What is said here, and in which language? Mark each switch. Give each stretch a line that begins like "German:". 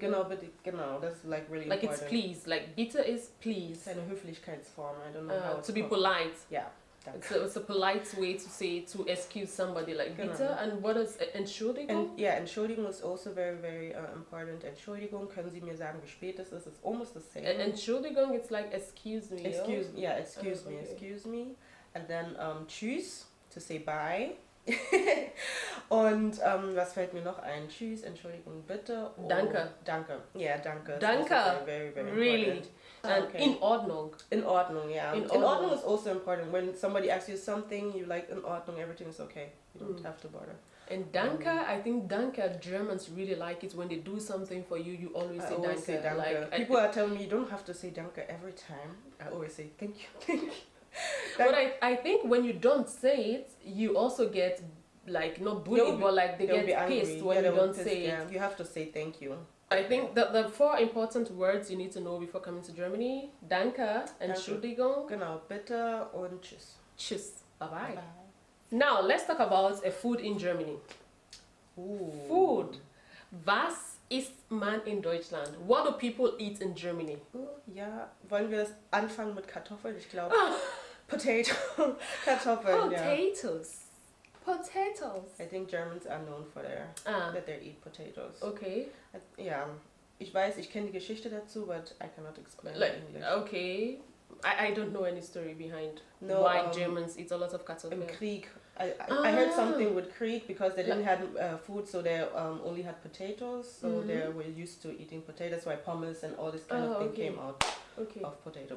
German: Genau, bitte, genau,
English: that's like really like important. It's please, like bitte is please.
German: Eine Höflichkeitsform,
English: I don't know how it's to be called. polite. Yeah. It's a polite way to excuse somebody, like bitte. And what is Entschuldigung? And yeah, Entschuldigung is also very, very important.
German: Entschuldigung, können Sie mir sagen, wie spät es ist?
English: It's almost the same. Entschuldigung, it's like excuse me. Excuse me. And then tschüss, to say bye.
German: Und was fällt mir noch ein? Tschüss, Entschuldigung, bitte.
English: Oh,
German: danke. Danke. Yeah, danke. Danke.
English: Very, very really important. And okay. In Ordnung. In Ordnung, yeah. In Ordnung is also important. When somebody asks you something, you like in Ordnung, everything is okay. You don't have to bother. And danke, I think danke, Germans really like it when they do something for you. You always say danke. Like, people are telling me you don't have to say danke every time. I always say thank you. But I think when you don't say it, you also get like not bullied, but like they get pissed when you don't say it. You have to say thank you. I think that the four important words you need to know before coming to Germany: danke, Entschuldigung,
German: genau, bitte und tschüss.
English: Tschüss. Bye-bye. Now let's talk about a food in Germany. Ooh. Food.
German: Was isst man in Deutschland?
English: What do people eat in Germany?
German: Ja, wollen wir anfangen mit Kartoffeln? Ich glaube, Potato. Kartoffeln,
English: Potatoes. Potatoes. I think Germans are known for that they eat potatoes. Okay. Yeah.
German: Ich weiß, ich kenne die Geschichte dazu,
English: but I cannot explain like, in English. Okay. I don't know any story behind why Germans eat a lot of Kartoffeln.
German: Im Krieg.
English: I heard something with Krieg because they didn't have food, so they only had potatoes. So they were used to eating potatoes. That's why pommes and all this kind of thing came out of potato.